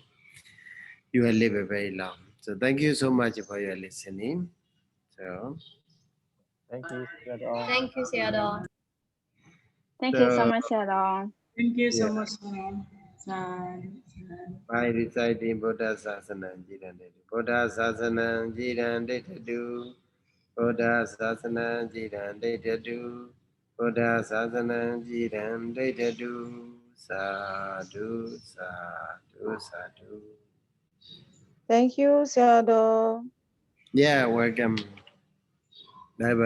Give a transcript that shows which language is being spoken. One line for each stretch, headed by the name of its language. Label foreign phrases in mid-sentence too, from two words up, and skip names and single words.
English: You will live a very long. So thank you so much for your listening. So Thank you, Sayadaw. Thank you, Sayadaw. Thank you so so much, Sayadaw. Thank you so yeah, much, San. by reciting
Pali: Buddha Sasana Jirande, Buddha Sasana Jirande do, Buddha Sasana Jirande do, Buddha Sasana Jirande do, Sadhu, Sadhu, Sadhu.
English: Thank you, Sayadaw. Yeah, welcome. Bye bye.